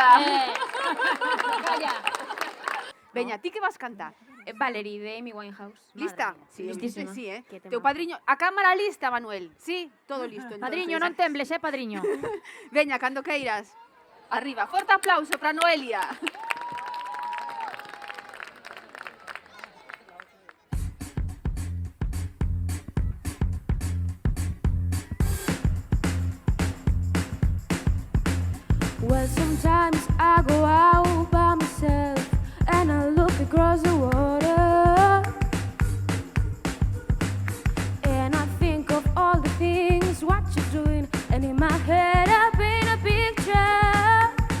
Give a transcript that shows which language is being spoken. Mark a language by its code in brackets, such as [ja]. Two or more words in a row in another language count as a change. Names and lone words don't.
[gl] Calla. Veña, ti que vas cantar? Valerie, de Amy Winehouse. Lista? Sí, listísima. Sí, Qué Teu temazo. padriño... A cámara lista, Manuel? Sí, todo listo. Entonces. Padriño, non tembles, padriño. Veña, cando queiras. Arriba, forte aplauso para Noelia. [en] Well, sometimes I go out by myself and I look across the water and I think of all the things what you're doing, and in my head I paint a picture.